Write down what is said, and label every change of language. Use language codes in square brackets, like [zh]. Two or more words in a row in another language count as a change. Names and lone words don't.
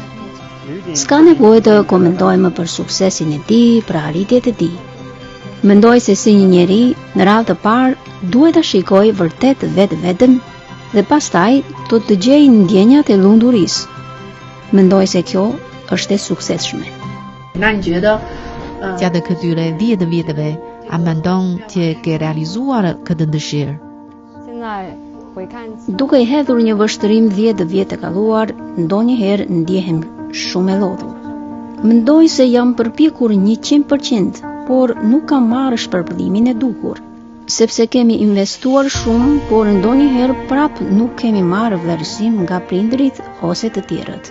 [sq] S'ka nevojë të komentojmë për suksesin e tij, për arritjet e tij. Mendoj se si një njeri në radhë të parë duhet ta shikojë vërtet vetëm dhe pastaj do të gjejë ndjenjat e lundurisë. Mendoj se kjo është e suksesshme. [zh] 那你觉得 [sq] gjatë këtyre 10 viteve a mendon që ke realizuar këtë dëshirë? [zh] 现在回看 [sq] Duke i hedhur një vështrim 10 vjet e kaluar, ndonjëherë ndjehem shumë e lodhur. Mendoj se jam përpjekur 100%, por nuk kam marrë shpërblymin e duhur, sepse kemi investuar shumë, por ndonjëherë prap nuk kemi marrë vlerësim nga prindrit ose të tjerët.